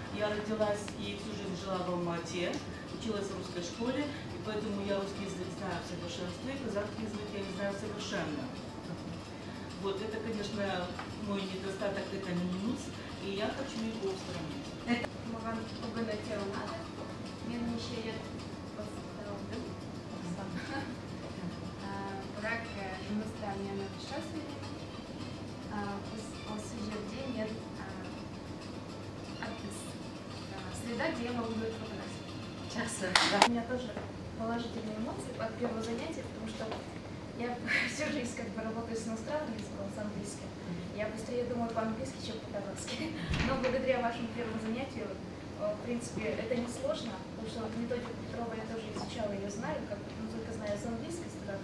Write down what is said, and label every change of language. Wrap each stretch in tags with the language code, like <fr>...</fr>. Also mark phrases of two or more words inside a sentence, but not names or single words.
<ru>родилась и всю жизнь жила в Алма-Ате, училась в русской школе, и поэтому я русский язык знаю в совершенстве, и казахский язык я не знаю совершенно. Вот это, конечно, мой недостаток, это минус, и я хочу его устранить.</ru> <kk>Маған бүгін өте ұнады. Мен неше рет қосылдым. Бірақ жұмыста мен орысша сөйлеймін. Осы жерде мен</kk> <ru>среда, где я могу говорить по-казахски. У меня тоже положительные эмоции от первого занятия, потому что я всю жизнь как бы работаю с иностранным языком, с английским. Я быстрее думаю по-английски, чем по-казахски. Но благодаря вашему первому занятию, в принципе, это не сложно, потому что вот методику Петрова я тоже изучала, ее знаю, как бы, только знаю с английской стороны.</ru>